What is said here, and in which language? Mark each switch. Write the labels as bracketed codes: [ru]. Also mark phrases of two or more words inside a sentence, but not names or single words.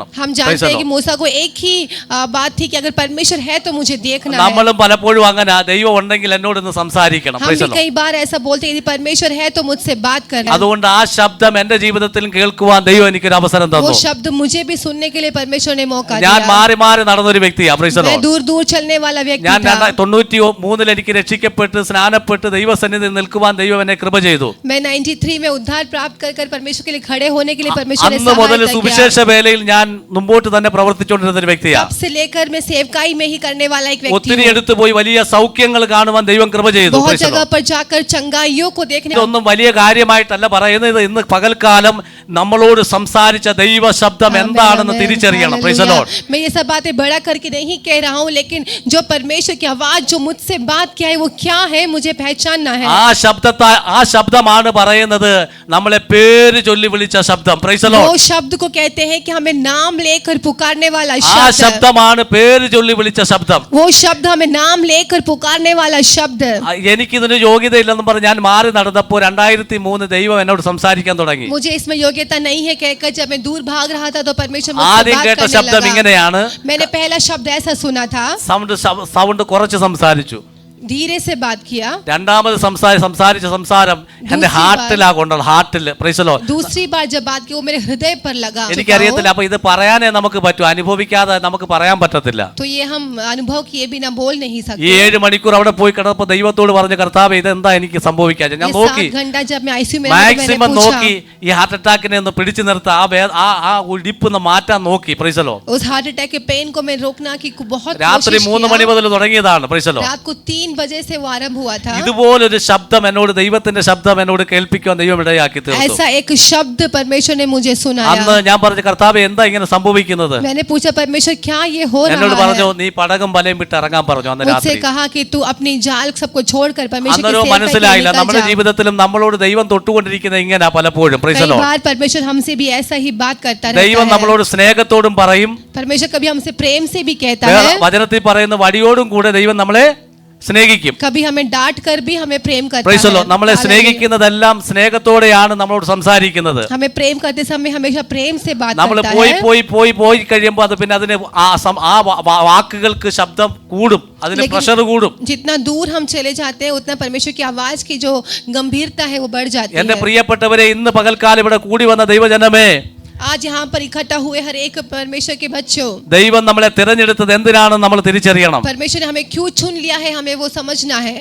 [hi] हम [en] praise [hi] जानते [en] the [hi] हैं कि [en] lord. [hi] मूसा को एक ही बात थी कि अगर परमेश्वर है तो मुझे देखना है. [ml] നമ്മളും പലപ്പോഴും അങ്ങനെ ദൈവം ഉണ്ടെങ്കിൽ എന്നോട് ഒന്ന് സംസാരിക്കണം. [hi] हम [en] praise [hi] भी [en] the lord. [hi] कई बार ऐसा बोलते हैं यदि परमेश्वर है तो मुझसे बात करना. [ml] അതുകൊണ്ട് ആ ശബ്ദം എന്റെ ജീവിതത്തിലും കേൾക്കുവാൻ ദൈവം എനിക്കൊരു അവസരം [hi] वो [ml] തന്നു. [hi] शब्द मुझे भी सुनने के लिए परमेश्वर ने मौका [ml] ഞാൻ [hi] दिया. [ml] മാറി മാറി നടന്നൊരു വ്യക്തിയാ. [en] praise the [hi] मैं [en] lord. [hi] दूर दूर चलने वाला व्यक्ति [ml] ഞാൻ [hi] था. [ml] 93 എനിക്ക് രക്ഷിക്കപ്പെട്ട് സ്നാനപ്പെട്ട് ദൈവസന്നിധിയിൽ നിൽക്കുവാൻ ദൈവം എന്നെ കൃപ ചെയ്തു. [hi] मैं 93 में उद्धार प्राप्त कर परमेश्वर के लिए खड़े होने के लिए परमेश्वर ने [ml] അന്ന് മുതൽ [hi] सहायता [ml] സുവിശേഷ [hi] किया. [ml] വേലയിൽ ഞാൻ മുമ്പോട്ട് തന്നെ പ്രവർത്തിച്ചുകൊണ്ടിരുന്ന ഒരു വ്യക്തിയാ. [hi] तब से लेकर मैं सेवकाई में ही करने वाला एक व्यक्ति [ml] ഒത്തിരി [hi] हूँ. [ml] എടുത്തു പോയി വലിയ സൗഖ്യങ്ങൾ കാണുവാൻ ദൈവം കൃപ ചെയ്തു. [hi] बहुत [en] praise the [hi] जगह [en] lord. [hi] पर जाकर चंगाइयों को देखने. [ml] ഇതൊന്നും വലിയ കാര്യമായിട്ടല്ല പറയുന്നത്. ഇന്ന് പകൽക്കാലം നമ്മളോട് സംസാരിച്ച ദൈവ ശബ്ദം എന്താണെന്ന് തിരിച്ചറിയണം. [en] praise the lord. [hi] मैं ये सब बातें बड़ा करके नहीं कह रहा हूँ, लेकिन जो परमेश्वर की आवाज जो मुझसे बात किया है वो क्या है मुझे पहचानना है. [ml] ആ ശബ്ദമാണ് പറയുന്നത് നമ്മളെ പേര് ചൊല്ലി വിളിച്ച ശബ്ദം. [en] praise the lord. [hi] वो शब्द को कहते हैं कि हमें नाम लेकर पुकारने वाला [ml] ആ [hi] शब्द. [ml] ശബ്ദമാണ് പേര് ചൊല്ലി വിളിച്ച ശബ്ദം. [hi] वो शब्द हमें नाम लेकर पुकारने वाला शब्द. [ml] എനിക്കിതിന് യോഗ്യതയില്ലെന്നും പറഞ്ഞ് ഞാൻ മാറി നടന്നപ്പോൾ 2003 ദൈവം എന്നോട് സംസാരിക്കാൻ തുടങ്ങി. [hi] मुझे इसमें योग्यता नहीं है कहकर जब मैं दूर भाग रहा था तो परमेश्वर मुझसे [ml] ആദ്യം [hi] बात [ml] കേട്ട [hi] करने [ml] ശബ്ദം [hi] लगा. [ml] ഇങ്ങനെയാണ്. [hi] मैंने पहला शब्द ऐसा सुना था, [ml] സൗണ്ട് കുറച്ച് സംസാരിച്ചു. [hi] धीरे से बात किया. [ml] രണ്ടാമത് സംസാരിച്ച സംസാരം എന്റെ ഹാർട്ടിലാ കൊണ്ടുള്ള ഹാർട്ടിൽ. [en] praise the lord. [hi] दूसरी बार जब बात की वो मेरे हृदय पर लगा. [ml] എനിക്കറിയത്തില്ല. അപ്പൊ ഇത് പറയാനേ നമുക്ക് പറ്റൂ, അനുഭവിക്കാതെ നമുക്ക് പറയാൻ പറ്റത്തില്ല. [hi] तो ये हम अनुभव किए बिना बोल नहीं [ml] ഈ [hi] सकते. [ml] 7 മണിക്കൂർ അവിടെ പോയി കിടന്നപ്പോ ദൈവത്തോട് പറഞ്ഞ കർത്താവേ ഇതെന്താ എനിക്ക് സംഭവിക്കാതെ. ഞാൻ [hi] ये [ml] നോക്കി [hi] 7 घंटा जब मैं आईसीयू में था, मैंने [ml] മാക്സിമം [hi] पूछा. [ml] നോക്കി ഈ [en] heart attackine [ml] ഒന്ന് പിടിച്ചു നിർത്താൻ ആ ഉടിപ്പ് മാറ്റാൻ നോക്കി. [en] praise the lord. [hi] उस [en] heart attack [hi] के पेन को मैं रोकना की बहुत [ml] രാത്രി [hi] कोशिश [ml] 3 മണി [hi] किया. [ml] മുതൽ തുടങ്ങിയതാണ്. [en] praise the lord. [hi] रात को 3 बजे से वो आरंभ हुआ था. [ml] ഇതുപോലൊരു ശബ്ദം എന്നോട് ദൈവത്തിന്റെ ശബ്ദം എന്നോട് കേൾപ്പിക്കാൻ ദൈവം ഇടയാക്കി തീർത്തു. [hi] ऐसा एक शब्द परमेश्वर ने मुझे [ml] അന്ന് [hi] सुनाया. [ml] ഞാൻ പറഞ്ഞു കർത്താവേ എന്താ ഇങ്ങനെ സംഭവിക്കുന്നത്. [hi] मैंने पूछा परमेश्वर क्या ये हो [ml] എന്നോട് [hi] रहा [ml] പറഞ്ഞു [hi] है. [ml] നീ പടകം വലയും വിട്ട് ഇറങ്ങാൻ പറഞ്ഞു അന്ന് [hi] मुझसे [ml] രാത്രി. [hi] कहा कि तू अपनी जाल सबको छोड़कर परमेश्वर की [ml] അന്നേരം [hi] सेवा के लिए [ml] മനസ്സിലായില്ല [hi] निकल [ml] നമ്മുടെ [hi] जा. [ml] ജീവിതത്തിലും നമ്മളോട് ദൈവം തൊട്ടുകൊണ്ടിരിക്കുന്നത് ഇങ്ങനെ പലപ്പോഴും. [en] praise the [hi] कई [en] lord. [hi] बार परमेश्वर हमसे भी ऐसा ही बात करता [ml] ദൈവം [hi] रहता है. [ml] നമ്മളോട് സ്നേഹത്തോടും പറയും, [hi] परमेश्वर कभी हमसे प्रेम से भी कहता [ml] വേറെ [hi] है, [ml] വചനത്തിൽ പറയുന്ന വടിയോടും കൂടെ ദൈവം നമ്മളെ സ്നേഹിക്കും. [hi] कभी हमें डांट कर भी हमें प्रेम करता [en] praise the [hi] है. [en] lord. [ml] നമ്മളെ സ്നേഹിക്കുന്നതെല്ലാം സ്നേഹത്തോടെയാണ് നമ്മളോട് സംസാരിക്കുന്നത്. [hi] हमें प्रेम करते समय हमेशा प्रेम से बात [ml] നമ്മൾ [hi] करता [ml] പോയി [hi] है. [ml] പോയി പോയി പോയി കഴിയുമ്പോൾ അത് പിന്നെ അതിന് വാക്കുകൾക്ക് ശബ്ദം കൂടും, അതിന് [hi] लेकिन [ml] പ്രഷർ കൂടും. [hi] जितना दूर हम चले जाते हैं उतना परमेश्वर की आवाज की जो गंभीरता है वो बढ़ जाती [ml] എന്റെ [hi] है. [ml] പ്രിയപ്പെട്ടവരെ, ഇന്ന് പകൽക്കാലം ഇവിടെ കൂടി വന്ന ദൈവജനമേ, [hi] आज यहाँ पर इकट्ठा हुए हर एक परमेश्वर के बच्चों, [ml] ദൈവം നമ്മളെ തിരഞ്ഞെടുത്തത് എന്തിനാണെന്ന് നമ്മൾ തിരിച്ചറിയണം. [hi] परमेश्वर ने हमें क्यों चुन लिया है हमें वो समझना है.